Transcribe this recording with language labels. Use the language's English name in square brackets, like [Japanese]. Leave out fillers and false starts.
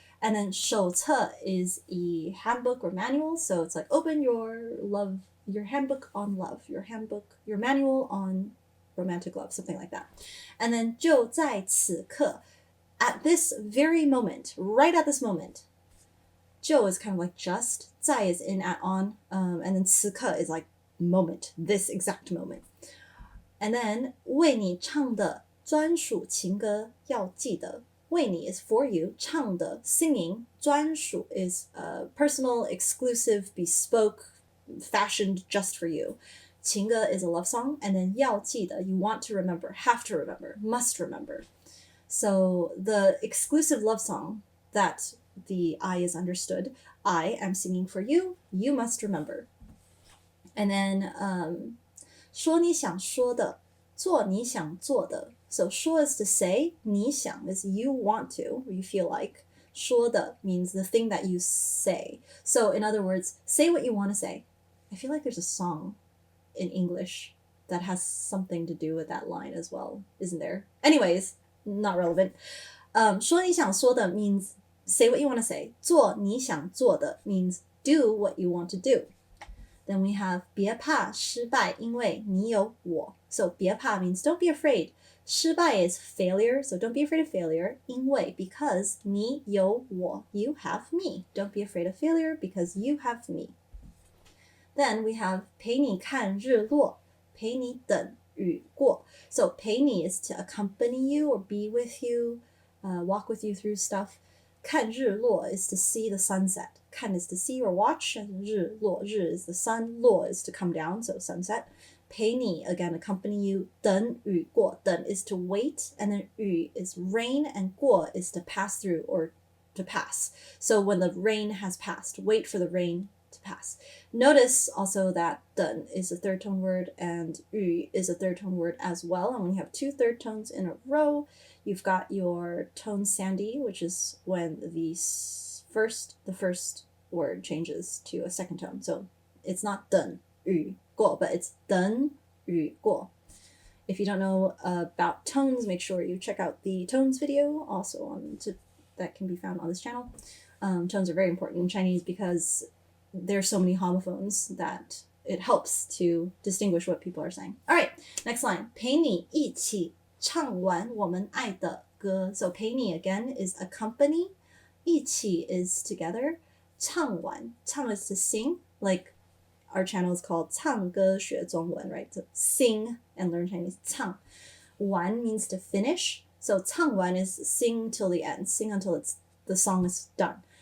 [English] And then 手册 is a handbook or manual, so it's like open your handbook on love, your manual on romantic love, something like that. And then [Chinese] 就在此刻, [English] at this very moment, right at this moment. 就 is kind of like just, 在 is in, at, on, and then 此刻 is like moment, this exact moment. And then [Chinese] 为你唱的专属情歌要记得. [English] 为你 is for you, 唱的 singing, 专属 is personal, exclusive, bespoke, fashioned just for you. 情歌 is a love song, and then [Chinese] 要记得 [English] you want to remember, have to remember, must remember. So the exclusive love song that the I is understood, I am singing for you, you must remember. And then [Chinese] 说你想说的，做你想做的. [English] So 说 is to say, 你想 is you want to, or you feel like. 说的 means the thing that you say. So in other words, say what you want to say. I feel like there's a song in English that has something to do with that line as well, isn't there? Anyways, not relevant. [Chinese] 说你想说的 [English] means say what you want to say. [Chinese] 做你想做的 [English] means do what you want to do. Then we have [Chinese] 别怕失败，因为你有我. [English] So 别怕 means don't be afraid. 失败 is failure, so don't be afraid of failure. 因为 because [Chinese] 你有我, [English] you have me. Don't be afraid of failure because you have me. Then we have [Chinese] 陪你看日落，陪你等雨过. [English] So 陪你 is to accompany you or be with you, walk with you through stuff. [Chinese] 看日落 [English] is to see the sunset. 看 is to see or watch, and 日落, 日 is the sun, 落 is to come down, so sunset. 陪你 again accompany you. [Chinese] 等雨过, [English] 等 is to wait, and then 雨 is rain, and 过 is to pass through or to pass. So when the rain has passed, wait for the rain to pass. Notice also that 等 is a third tone word and 雨 is a third tone word as well. And when you have two third tones in a row, you've got your tone sandy, which is when the first word changes to a second tone. So it's not [Chinese] 等雨过, [English] but it's 等雨过. If you don't know about tones, make sure you check out the tones video, also that can be found on this channel. Tones are very important in Chinese because there's so many homophones that it helps to distinguish what people are saying. All right, next line. [Chinese] 陪你一起唱完我们爱的歌. [English] So 陪你 again is accompany. 一起 is together. 唱完, 唱 is to sing, like our channel is called [Chinese] 唱歌学中文, [English] right? So sing and learn Chinese. 唱完 means to finish. So 唱完 is sing till the end, sing until the song is done.